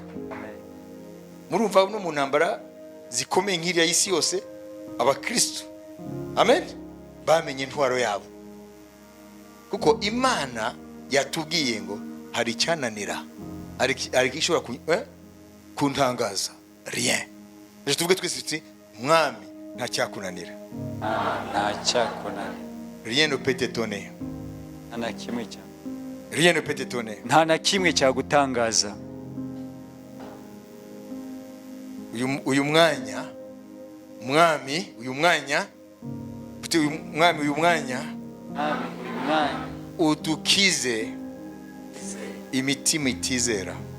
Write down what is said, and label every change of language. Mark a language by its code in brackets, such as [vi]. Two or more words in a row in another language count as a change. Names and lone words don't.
[rw] Murumva no mu ntambara zikomeye nk'iriya y'isi yose abakristo, amen, bamenye intwaro yabo, kuko Imana yatubwiye ngo hari icyananira, hari gishobora kuntangaza. [fr] Rien. [rw] Je tuvuge twese tuti mwami nta cyakunanira. Nta cyakunanira. [fr] Rien ne peut t'étonner. [rw] Nta kimwe cya. [fr] Rien ne peut t'étonner. [rw] Nta na kimwe cyagutangaza. Uyu mwanya mwami, uyu mwanya udukize imitima itizera,